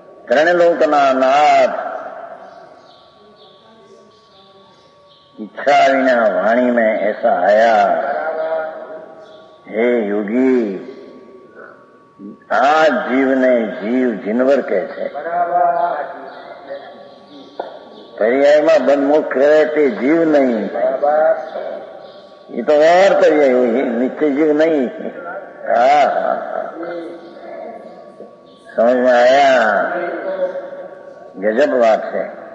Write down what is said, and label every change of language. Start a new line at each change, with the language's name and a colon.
Gujarati: ત્રણે લોકના નાથ
Hindi: इच्छा विना वाणी में ऐसा आया। हे योगी,
Gujarati: આ જીવને જીવ જીનવર કહે છે। पर्यायમાં બંધમુખ કરે તે જીવ નહીં,
Hindi: ये तो व्यवहार पर्याय हुई, नित्य जीव नहीं। हाँ समझ में आया? गजब बात है।